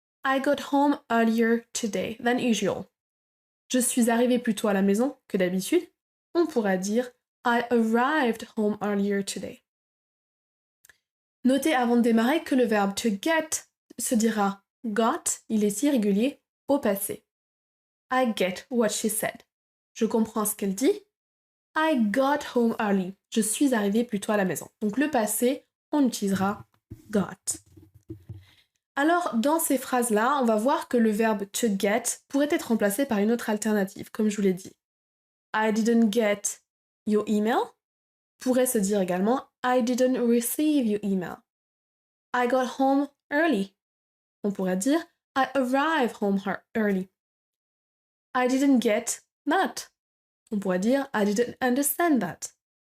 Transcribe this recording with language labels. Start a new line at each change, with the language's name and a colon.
English: I got home earlier today than usual.
French: Je suis arrivé plus tôt à la maison que d'habitude. On pourra dire
English: I arrived home earlier today.
French: Notez avant de démarrer que le verbe to get se dira got, il est irrégulier, au passé.
English: I get what she said.
French: Je comprends ce qu'elle dit.
English: I got home early.
French: Je suis arrivé plus tôt à la maison. Donc le passé, on utilisera got. Alors, dans ces phrases-là, on va voir que le verbe to get pourrait être remplacé par une autre alternative, comme je vous l'ai dit.
English: I didn't get your email
French: pourrait se dire également
English: I didn't receive your email. I got home early.
French: On pourrait dire
English: I arrived home early. I didn't get that.
French: On pourrait dire
English: I didn't understand that.